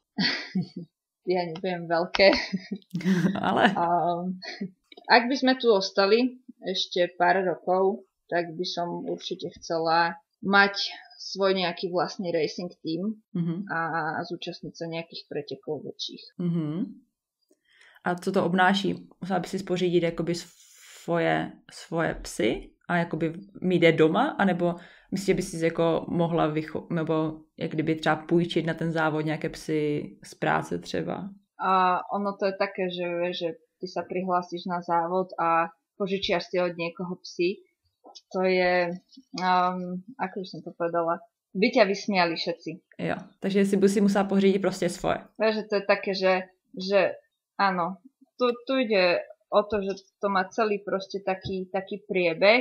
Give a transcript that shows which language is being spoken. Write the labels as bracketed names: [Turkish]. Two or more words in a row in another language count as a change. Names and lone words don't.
[Slovak] Ja neviem, veľké. Ale? Ak by sme tu ostali ešte pár rokov, tak by som určite chcela mať svoj nejaký vlastný [English] racing team [Slovak] a zúčastniť sa nejakých pretekov väčších. [Czech] A co to obnáší? Musela by si spořídit jakoby svoje psy? a jakoby mít je doma, anebo myslíš, že by si jako mohla nebo jak kdyby třeba půjčit na ten závod nějaké psy z práce třeba? [Slovak] A ono to je také, že ty sa prihlásiš na závod a požičiaš si od niekoho psy. To je, ako by som to povedala, by ťa vysmiali všetci. [Czech] Jo, takže si by si musela pořídit prostě svoje. [Slovak] Takže to je také, že áno, tu ide o to, že to má celý proste taký priebeh.